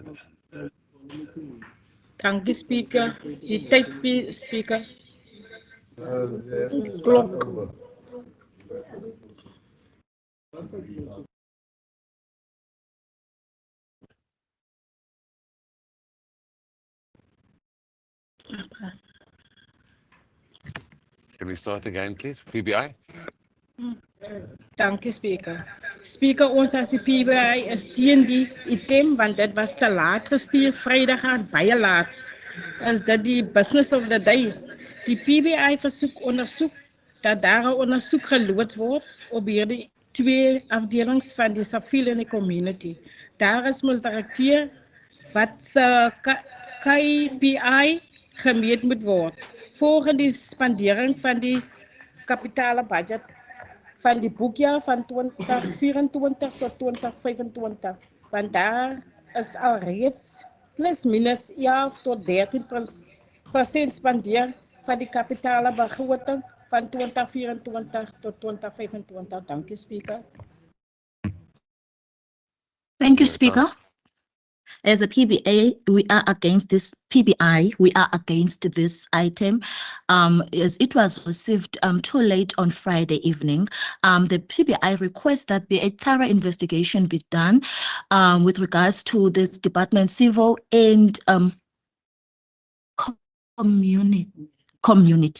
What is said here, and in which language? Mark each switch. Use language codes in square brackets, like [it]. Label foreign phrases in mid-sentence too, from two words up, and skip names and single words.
[en] Thank you, Speaker. [af] Die tyd, Speaker. Klok. [en] Can we start again, please? PBI? Thank you, Speaker. Speaker, [af] ons as die PBI steun die item, want dit was te laat gestuur, Vrydag aan, baie laat. Is dit die [en] business of the day? [af] Die PBI ondersoek dat daar 'n ondersoek geloods word op hierdie 2 afdelings van die siviel en die community. Daar is mos direkteur wat se KPI gemeet moet word volgens die spandering van die kapitale budget van die boekjaar van 2024 tot 2025, want daar is alreeds plus minus 11 tot 13% spandeer van die kapitale begroting van 2024 tot 2025. Dankie, Speaker. [en] Thank you, Speaker. As a PBA, we are against this PBI. We are against this item. As it was received too late on Friday evening, the PBI requests that a thorough investigation be done with regards to this department, civil and community.